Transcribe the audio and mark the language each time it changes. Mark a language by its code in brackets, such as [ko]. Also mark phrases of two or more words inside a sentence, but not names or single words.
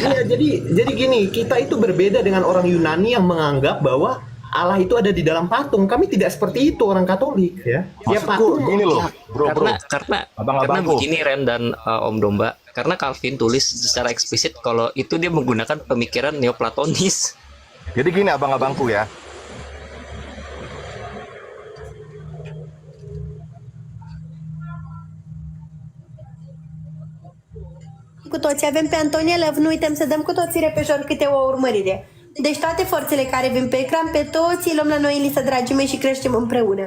[id] Iya, jadi gini, kita itu berbeda dengan orang Yunani yang menganggap bahwa Allah itu ada di dalam patung. Kami tidak seperti itu orang Katolik ya. Ya patung Gini loh, bro. Karena begini Ren dan Om Domba. Karena Calvin tulis secara eksplisit kalau itu dia menggunakan pemikiran Neoplatonis. Jadi gini abang-abangku ya. [ro] Cu toți avem pe Antonia Love, nu uităm să dăm cu toții repejor câte o urmărire. Deci toate forțele care vin pe ecran, pe toți îi luăm la noi în listă, dragii mei, și creștem împreună.